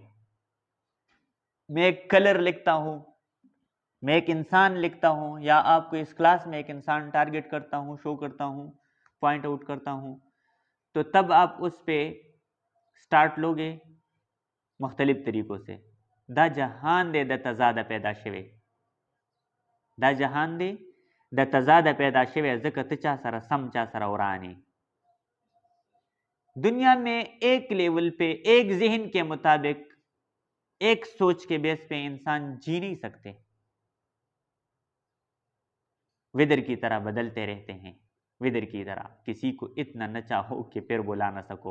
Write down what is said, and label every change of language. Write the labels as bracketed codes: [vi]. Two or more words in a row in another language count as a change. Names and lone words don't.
[ur] میں ایک کلر لکھتا ہوں، میں ایک انسان لکھتا ہوں، یا آپ کو اس کلاس میں ایک انسان ٹارگٹ کرتا ہوں، شو کرتا ہوں، [en] point out [ur] کرتا ہوں، تو تب آپ اس پہ سٹارٹ لوگے مختلف طریقوں سے۔ [ps] دا جہان دے دا تزاد پیدا شوے، دا جہان دے دا تزاد پیدا شوے، ذکر چا سرا سم چا سرا ورانی۔ [ur] دنیا میں ایک لیول پہ ایک ذہن کے مطابق ایک سوچ کے بیس پہ انسان جی نہیں سکتے، ویدر کی طرح بدلتے رہتے ہیں، ویدر کی طرح کسی کو اتنا نہ چاہو کہ پھر بلا نہ سکو۔